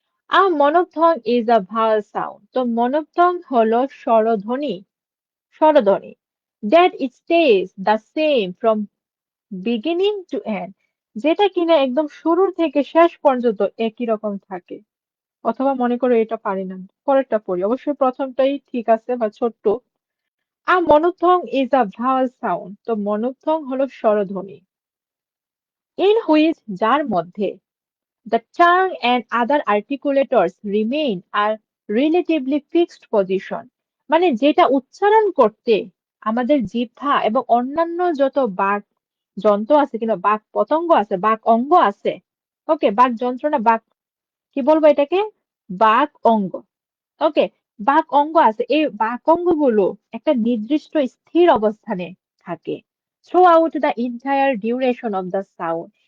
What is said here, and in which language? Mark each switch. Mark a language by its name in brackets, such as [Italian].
[English] A monophthong is a vowel sound. [Bangla] তো মনোথং হলো স্বরধ্বনি [English] that stays the same from beginning to end, [Bangla] যেটা কিনা একদম শুরুর থেকে শেষ পর্যন্ত একই রকম থাকে। অথবা মনে করো এটা পারি না, পরেরটা পড়ি, অবশ্যই প্রথমটাই ঠিক আছে বা ছোট্ট। [English] A monophthong is a vowel sound. [Bangla] তো মনোথং হলো স্বরধ্বনি, [English] in which [Bangla] যার মধ্যে [English] the tongue and other articulators remain a relatively fixed position। [Bangla] মানে যেটা উচ্চারণ করতে আমাদের জিহ্বা এবং অন্যান্য যত বাক যন্ত্র আছে কিংবা বাক পতঙ্গ আছে, বাক অঙ্গ আছে, ওকে, বাক যন্ত্র না, বাক কি বলবো এটাকে, বাক অঙ্গ। ওকে, বাক অঙ্গ আছে, এই বাক অঙ্গগুলো একটা নির্দিষ্ট স্থির অবস্থানে থাকে [English] Throughout the entire duration of the sound.